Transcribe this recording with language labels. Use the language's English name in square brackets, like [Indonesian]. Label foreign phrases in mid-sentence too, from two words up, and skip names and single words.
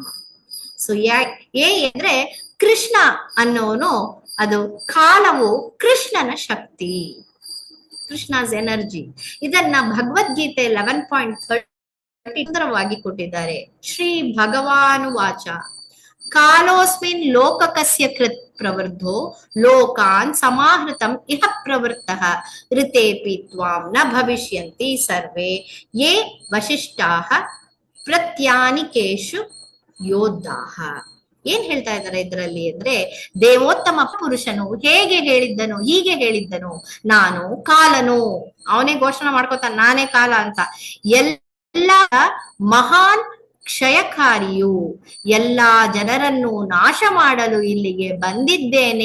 [Kannada] ಸೊ ಅಂದ್ರೆ ಕೃಷ್ಣ ಅನ್ನೋನು, ಅದು ಕಾಲವು ಕೃಷ್ಣನ ಶಕ್ತಿ, [English] Krishna's energy. [Kannada] ಇದನ್ನ ಭಗವದ್ಗೀತೆ 11.30 ಸುಂದರವಾಗಿ ಕೊಟ್ಟಿದ್ದಾರೆ. [Sanskrit] ಶ್ರೀ ಭಗವಾನು ವಾಚ ಕಾಲೋಸ್ಮಿನ್ ಲೋಕಕಸ್ಯ ಕೃತ್ ಪ್ರವೃದ್ಧೋ ಲೋಕಾನ್ ಸಮಾಹೃತಂ ಇಹ ಪ್ರವೃತ್ತಃ ಋತೇಪಿ ತ್ವಾಂ ನ ಭವಿಷ್ಯಂತಿ ಸರ್ವೇ ಯೇ ವಶಿಷ್ಠಾಃ ಪ್ರತ್ಯಾನಿಕೇಶು ಯೋದ್ಧಾಃ. [Kannada] ಏನ್ ಹೇಳ್ತಾ ಇದ್ದಾರೆ ಇದರಲ್ಲಿ ಅಂದ್ರೆ, ದೇವೋತ್ತಮ ಪುರುಷನು ಹೀಗೆ ಹೇಳಿದ್ದನು, ನಾನು ಕಾಲನು. ಅವನೇ ಘೋಷಣೆ ಮಾಡ್ಕೋತಾನೆ, ನಾನೇ ಕಾಲ ಅಂತ. ಎಲ್ಲ ಮಹಾನ್ ಕ್ಷಯಕಾರಿಯು, ಎಲ್ಲಾ ಜನರನ್ನು ನಾಶ ಮಾಡಲು ಇಲ್ಲಿಗೆ ಬಂದಿದ್ದೇನೆ.